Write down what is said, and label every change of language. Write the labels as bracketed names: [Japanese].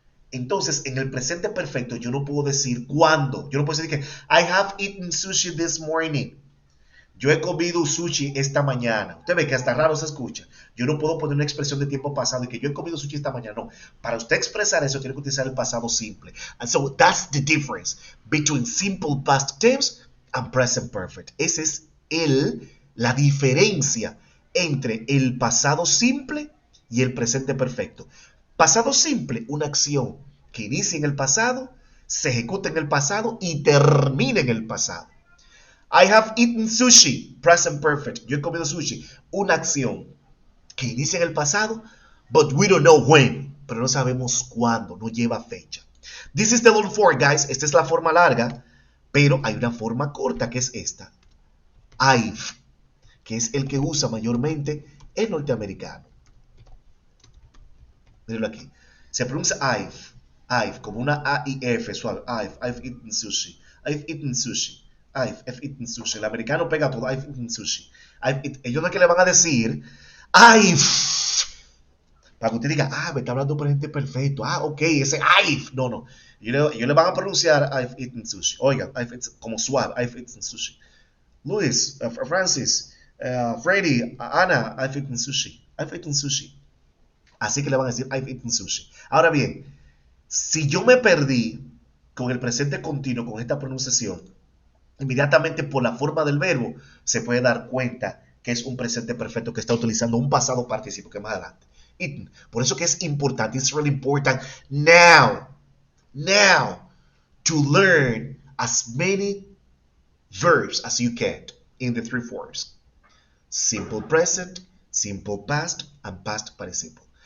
[Spanish] Entonces, en el presente perfecto, yo no puedo decir cuándo. Yo no puedo decir que [English] I have eaten sushi this morning. [Spanish] Yo he comido sushi esta mañana. Usted ve que hasta raro se escucha. Yo no puedo poner una expresión de tiempo pasado y que yo he comido sushi esta mañana. No. Para usted expresar eso, tiene que utilizar el pasado simple. [English] And so, that's the difference between simple past tense and present perfect. [Spanish] Esa es la diferencia entre el pasado simple y el presente perfecto. Pasado simple, una acción que inicia en el pasado, se ejecuta en el pasado y termina en el pasado. [English] I have eaten sushi, present perfect. [Spanish] Yo he comido sushi, una acción que inicia en el pasado, [English] but we don't know when. [Spanish] Pero no sabemos cuándo, no lleva fecha. [English] This is the long form, guys. [Spanish] Esta es la forma larga, pero hay una forma corta que es esta. I've. que es el que usa mayormente el norteamericano. Mírenlo aquí. Se pronuncia I've, como una A y F suave. [English] I've eaten sushi. I've eaten sushi. I've eaten sushi. [Spanish] El americano pega todo. [English] I've eaten sushi. [Spanish] Ellos no es que le van a decir I've. Para que usted diga, me está hablando presente perfecto. Ok, ese I've. No. Ellos le van a pronunciar [English] I've eaten sushi. [Spanish] Oigan, como suave. [English] I've eaten sushi. Luis, Francis, Freddy, Ana, I've eaten sushi. I've eaten sushi. [Spanish] Así que le van a decir [English] I've eaten sushi. [Spanish] Ahora bien, si yo me perdí con el presente continuo, con esta pronunciación, inmediatamente por la forma del verbo, se puede dar cuenta que es un presente perfecto que está utilizando un pasado participo que más adelante. [English] Eaten. [Spanish] Por eso que es importante, [English] it's really important now to learn as many verbs as you can in the three forms. Simple present, simple past, and past participle.